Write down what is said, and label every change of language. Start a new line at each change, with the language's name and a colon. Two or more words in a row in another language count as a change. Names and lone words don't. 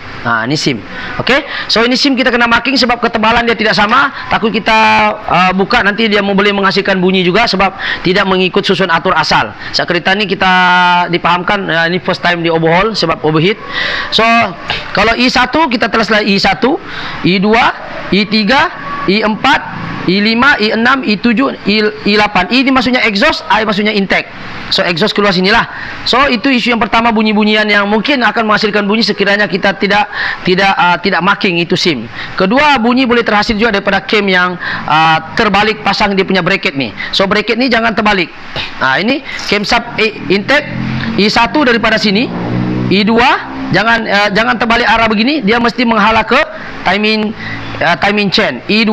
Malay: Ini SIM. Okey. So ini SIM kita kena marking sebab ketebalan dia tidak sama. Takut kita buka nanti dia boleh menghasilkan bunyi juga sebab tidak mengikut susun atur asal. Saat kereta ni kita dipahamkan ini
English: first time
Malay: di overhaul sebab overheat. So kalau I1 kita telaslah I1, I2, I3, I4, I5, I6, I7, I8. I ini maksudnya exhaust, I maksudnya intake. So exhaust keluar sinilah. So itu isu yang pertama, bunyi-bunyian yang mungkin akan menghasilkan bunyi sekiranya kita tidak marking itu SIM. Kedua, bunyi boleh terhasil juga daripada cam yang terbalik pasang dia punya bracket ni. So bracket ni jangan terbalik. Ini
English: camshaft intake
Malay: I1 daripada sini, I2 jangan terbalik arah begini, dia mesti menghala ke
English: timing chain
Malay: I2.